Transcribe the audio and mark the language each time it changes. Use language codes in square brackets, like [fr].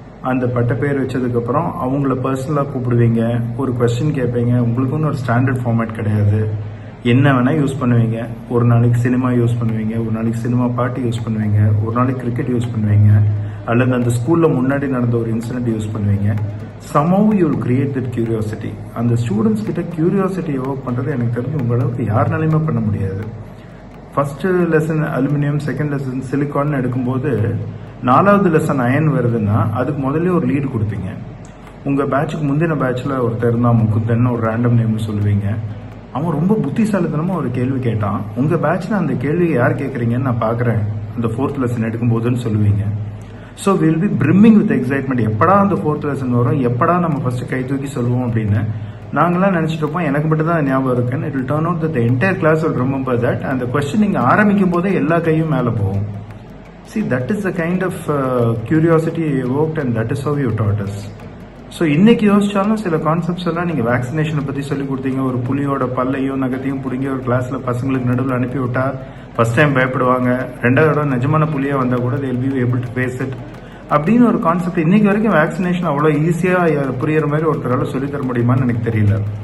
[ta] அந்த பட்ட பேர் வச்சதுக்கப்புறம் அவங்கள பர்சனலாக கூப்பிடுவீங்க, ஒரு கொஸ்டின் கேட்பீங்க. உங்களுக்குன்னு ஒரு ஸ்டாண்டர்ட் ஃபார்மேட் கிடையாது. என்ன வேணால் யூஸ் பண்ணுவீங்க. ஒரு நாளைக்கு சினிமா யூஸ் பண்ணுவீங்க, ஒரு நாளைக்கு சினிமா பாட்டு யூஸ் பண்ணுவீங்க, ஒரு நாளைக்கு கிரிக்கெட் யூஸ் பண்ணுவீங்க, அல்லது அந்த ஸ்கூலில் முன்னாடி நடந்த ஒரு இன்சிடென்ட் யூஸ் பண்ணுவீங்க. [en] somehow you will create that curiosity. [ta] அந்த ஸ்டூடெண்ட்ஸ் கிட்ட கியூரியாசிட்டி எவோக் பண்ணுறது எனக்கு தெரிஞ்சு உங்களுக்கு யாருனாலையுமே பண்ண முடியாது. First lesson aluminium, second lesson silicon எடுக்கும்போது 4வது லெசன் அயன் வருதுன்னா அதுக்கு முதல்ல ஒரு லீடு கொடுப்பீங்க. உங்கள் பேட்சுக்கு முந்தின பேட்சில் ஒருத்தர் இருந்தால் முக்குத்தன்னு ஒரு ரேண்டம் நேம் சொல்லுவீங்க. அவன் ரொம்ப புத்திசாலித்தனமாக ஒரு கேள்வி கேட்டான். உங்கள் பேட்சில் அந்த கேள்வியை யார் கேட்குறீங்கன்னு நான் பார்க்குறேன் அந்த 4th லெசன் எடுக்கும்போதுன்னு சொல்லுவீங்க. [en] So will be brimming with excitement. [ta] எப்படா அந்த 4th லெசன் வரும், எப்படா நம்ம ஃபர்ஸ்ட் கை தூக்கி சொல்லுவோம் அப்படின்னு நாங்களாம் நினச்சிட்டு இருப்போம். எனக்கு மட்டும் தான் ஞாபகம் இருக்குன்னு. [en] It will turn out that the entire class will remember that. [ta] அந்த கொஸ்டின் நீங்கள் ஆரம்பிக்கும் போதே எல்லா கையும் மேலே போகும். [en] See, that is the kind of curiosity you evoked and that is how you taught us. [ta] So இன்னைக்கு யோசிச்சாலும் சில கான்செப்ட்ஸ் எல்லாம் நீங்கள் வேக்சினேஷனை பற்றி சொல்லி கொடுத்தீங்க. ஒரு புலியோட பல்லையும் நகத்தையும் பிடிங்கி ஒரு கிளாஸில் பசங்களுக்கு நடுவில் அனுப்பி விட்டா ஃபர்ஸ்ட் டைம் பயப்படுவாங்க. 2வது நிஜமான புலியாக வந்தால் கூட [en] they will be able to face it [ta] அப்படின்னு ஒரு கான்செப்ட். இன்னைக்கு வரைக்கும் வேக்சினேஷன் அவ்வளோ ஈஸியாக புரியுற மாதிரி ஒருத்தரால் சொல்லித்தர முடியுமான்னு எனக்கு தெரியல.